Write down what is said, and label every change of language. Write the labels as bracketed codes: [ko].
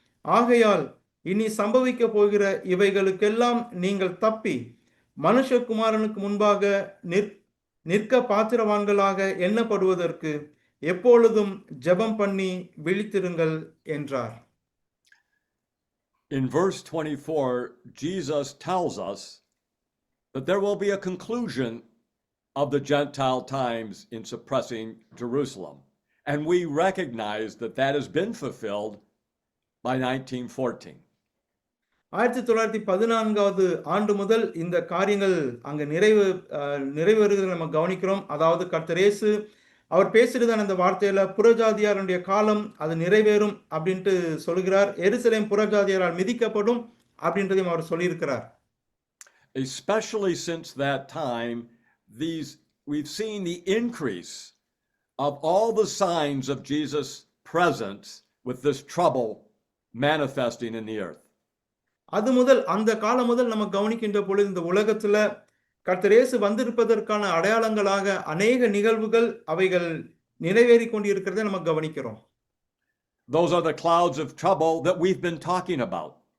[ta] ஆகையால் இனி சம்பவிக்க போகிற இவைகளுக்கெல்லாம் நீங்கள் தப்பி மனுஷகுமாரனுக்கு முன்பாக நிற்க பாத்திரவான்களாக எண்ணப்படுவதற்கு எப்பொழுதும் ஜெபம் பண்ணி விழித்திருங்கள் என்றார். [en] In verse 24, Jesus tells us that there will be a conclusion of the Gentile times in suppressing Jerusalem. And we recognize that that has been fulfilled by 1914. [ta] 1914வது ஆண்டு முதல் இந்த காரியங்கள் அங்க நிறைவேறுகிறதை நம்ம கவனிக்கிறோம். அதாவது கர்த்தர் இயேசு அவர் பேசுறதான அந்த வார்த்தையில புறஜாதியாருடைய காலம் அது நிறைவேறும் அப்படின்ட்டு சொல்கிறார். எருசலேம் புறஜாதியாரால் மிதிக்கப்படும் அப்படின்றதையும் அவர் சொல்லியிருக்கிறார். [en] Especially since that time, we've seen the increase of all the signs of Jesus' presence with this trouble manifesting in the earth. [ta] அது முதல் அந்த காலம் முதல் நம்ம கவனிக்கின்ற பொழுது இந்த உலகத்துல கர்த்தர் இயேசு வந்திருப்பதற்கான அடையாளங்களாக அநேக நிகழ்வுகள் அவைகள் நிறைவேறி கொண்டிருக்கிறதை நம்ம கவனிக்கிறோம். [en] Those are the clouds of trouble that we've been talking about.